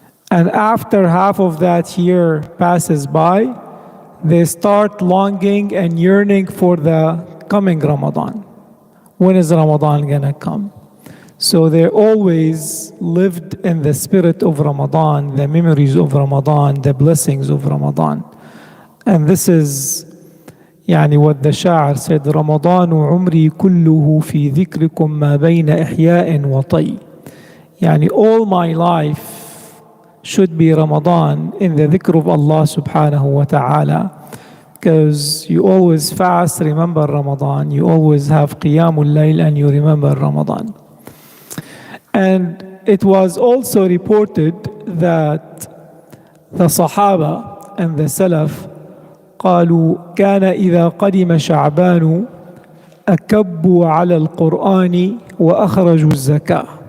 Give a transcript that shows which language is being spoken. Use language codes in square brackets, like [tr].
[en] And after half of that year passes by, they start longing and yearning for the coming Ramadan. When is Ramadan gonna come? So they always lived in the spirit of Ramadan, the memories of Ramadan, the blessings of Ramadan. And this is what the Sha'ar said, [ar] رمضان عمري كله في ذكركم ما بين إحياء وطي. [en] All my life should be Ramadan in the dhikr of Allah subhanahu wa ta'ala, because you always fast, remember Ramadan, you always have qiyamul layl and you remember Ramadan. And it was also reported that the Sahaba and the Salaf [ar] قالوا كان إذا قدم شعبان أكبوا على القرآن وأخرجوا الزكاة.